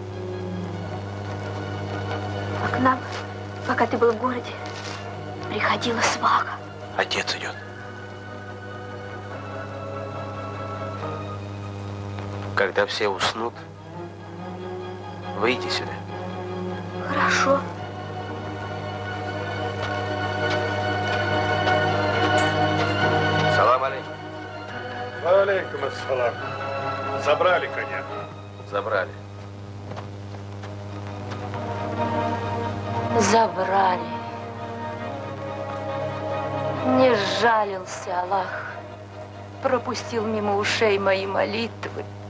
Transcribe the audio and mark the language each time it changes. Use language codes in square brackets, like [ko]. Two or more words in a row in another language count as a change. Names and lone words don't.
[ru] А к нам, пока ты был в городе, приходила свага. Отец идет. Когда все уснут, выйди сюда. Хорошо. [ar] السلام عليكم. عليكم السلام. [ru] Забрали коня. Забрали. Забрали. Не сжалился Аллах. Пропустил мимо ушей мои молитвы.